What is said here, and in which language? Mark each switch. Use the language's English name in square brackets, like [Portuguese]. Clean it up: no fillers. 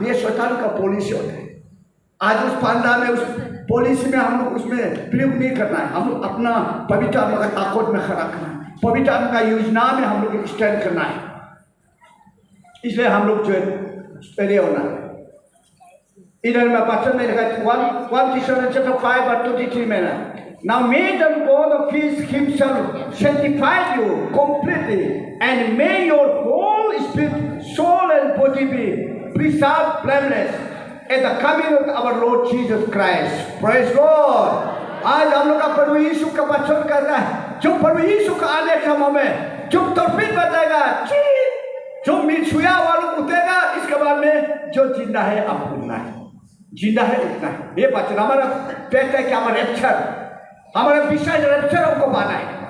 [Hindi] ये शैतान का पॉलिसी होता है। आज उस पांदा में, उस पॉलिसी में हम लोग उसमें प्रयोग नहीं करना है। हम लोग अपना पवित्र आत्मा का ताकत में खड़ा करना है, पवित्र आत्मा का योजना में हम लोग स्टैंड करना है। इसलिए हम लोग जो है होना है। इधर में वचन में लिखा 1 Thessalonians chapter 5 verse 23 में ना, [English] Now may the God of peace himself sanctify you completely, and may your whole spirit, soul and body be preserved blameless at the coming of our Lord Jesus Christ. Praise God. [Hindi] आज हम लोग का प्रभु यीशु का वचन कर रहा है, जो प्रभु यीशु का आने के समय में जो तौफीक बताएगा, जो मिलछुया वालों उठेगा, इसके बाद में जो जिंदा है अब उठना है, जिंदा है उठना है। ये वचन हमारा कहता है कि हमारा रेप्चर, हमारा विषय रेप्चर हमको पाना है।